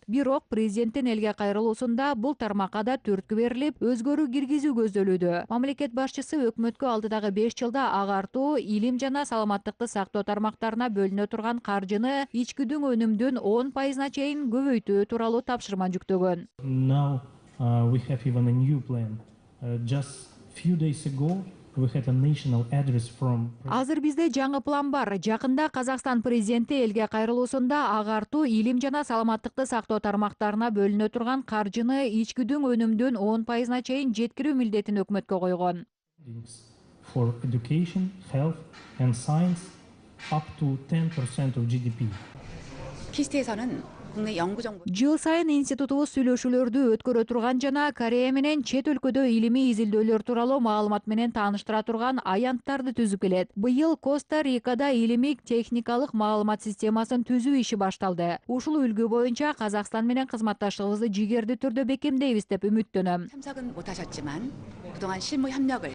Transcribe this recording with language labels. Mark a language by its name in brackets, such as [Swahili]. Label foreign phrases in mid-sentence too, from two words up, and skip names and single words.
[Kyrgyz] Бирок президенттин элге кайрылуусунда бул тармакка да түрткү берилип, өзгөрүү киргизүү көздөлүүдө. Мамлекет башчысы өкмөткө алдыдагы 5 жылда агартуу, илим жана саламаттыкты сактоо тармактарына бөлүнө турган каржыны ички дүңөнүмдүн 10%-на чейин көбөйтүү тууралуу тапшырма жүктөгөн. [English] Now we have even a new plan. Just few days ago, we had a national address from. [Kyrgyz] Азыр бизде жаңы план бар. Жакында Казакстан президенти элге кайрылуусунда агартуу, илим жана саламаттыкты сактоо тармактарына бөлүнө турган каржыны ички дүңөнүмдүн 10%-на чейин жеткирүү милдетин өкмөткө койгон. [English] For education, health and science up to 10% of GDP. [Korean] 키스트에서는 국내 연구 정보 [Kyrgyz] Жыл сайын институтубуз сүйлөшүүлөрдү өткөрө турган жана Корея менен чет өлкөдө илимий изилдөөлөр тууралуу маалымат менен тааныштыра турган аянттарды түзүп келет. Быйыл Коста-Рикада илимий техникалык маалымат системасын түзүү иши башталды. Ушул үлгү боюнча Казакстан менен кызматташтыгыбызды жигердүү түрдө бекемдейбиз деп үмүттөнөм. [Korean] 참석은 못하셨지만 그동안 실무 협력을